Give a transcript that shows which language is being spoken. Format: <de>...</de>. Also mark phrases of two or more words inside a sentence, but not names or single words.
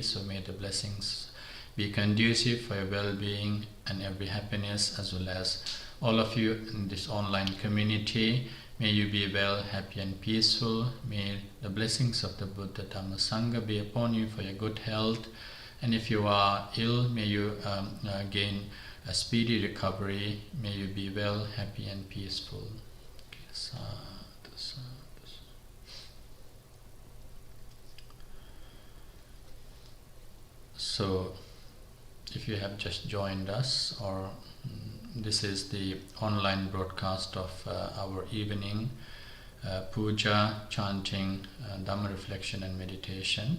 <en>So may the blessings be conducive for your well-being and every happiness, as well as all of you in this online community. May you be well, happy and peaceful. May the blessings of the Buddha, Dhamma, Sangha be upon you for your good health. And if you are ill, may you gain a speedy recovery. May you be well, happy and peaceful.</en> <pi>Okay, sadhu, sadhu.</pi> <en>So, if you have just joined us or This is the online broadcast of our evening puja, chanting, Dhamma reflection and meditation.</en>